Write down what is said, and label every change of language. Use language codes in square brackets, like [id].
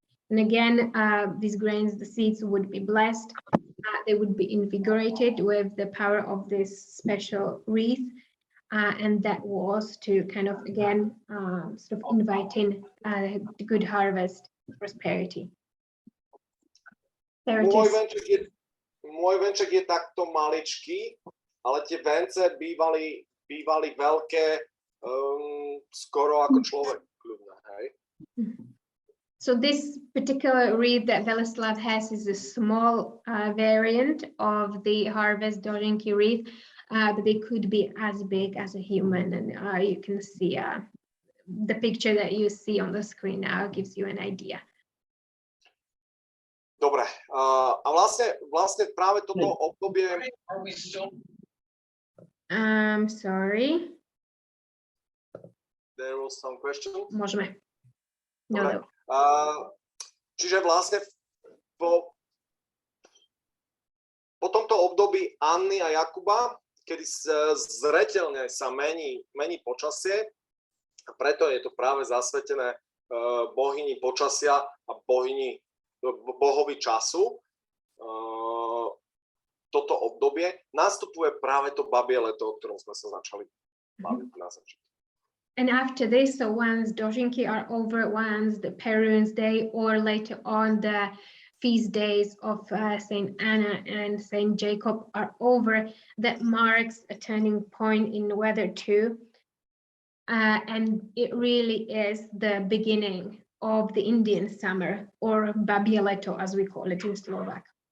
[en] And again, these grains, the seeds would be blessed. They would be invigorated with the power of this special wreath. And that was to kind of, again, sort of inviting the good harvest, prosperity. There it is. [sk] Môj venček je takto maličký, ale tie vence bývali veľké, skoro ako človek, kľudne, hej? [en] So this particular wreath that Weleslaw has is a small variant of the harvest Dožinky wreath, but they could be as big as a human, and you can see the picture that you see on the screen now gives you an idea. [sk] Dobre, A vlastne práve toto obdobie... [en] Sorry. There was some question. [sk] Môžeme. Dobre. No. Čiže vlastne po tomto období Anny a Jakuba, kedy zreteľne sa mení počasie, a preto je to práve zasvetené bohyni počasia a bohovi času, toto obdobie, nastupuje práve to babie leto, o ktorom sme sa začali baviť na začiatku. [en] And after this, so once Dožinky are over, once the Parents' Day, or later on the feast days of Saint Anna and Saint Jacob are over, that marks a turning point in weather too. And it really is the beginning of the Indian summer, or babie leto, as we call it in Slovak.